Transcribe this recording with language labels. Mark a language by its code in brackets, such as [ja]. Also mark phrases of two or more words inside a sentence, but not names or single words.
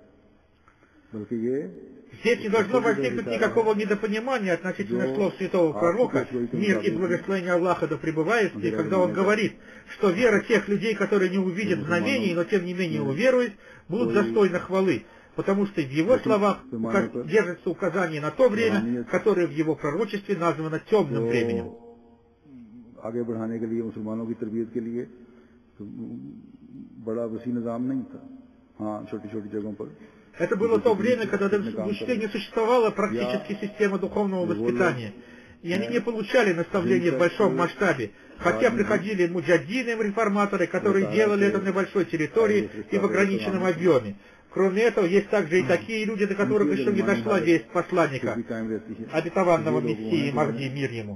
[ru] Здесь не должно возникнуть никакого недопонимания относительно слов святого пророка, мир и благословение Аллаха да пребывает, и когда он говорит, что вера тех людей, которые не увидят знамений, но тем не менее уверуют, будут достойны хвалы, потому что в его словах держится указание на то время, которое в его пророчестве названо темным временем. [ur] آگے بڑھانے کے لیے مسلمانوں کی تربیت کے لیے تو بڑا وسیع نظام نہیں تھا ہاں چھوٹی چھوٹی جگہوں پر. [ru] Это было то время, когда в учителе не существовала практически система духовного воспитания, и они не получали наставления в большом масштабе, хотя приходили муджаддины, реформаторы, которые делали это на большой территории и в ограниченном объеме. Кроме этого, есть также и такие люди, до которых еще не дошла весть посланника, обетованного Мессии Махди, мир ему.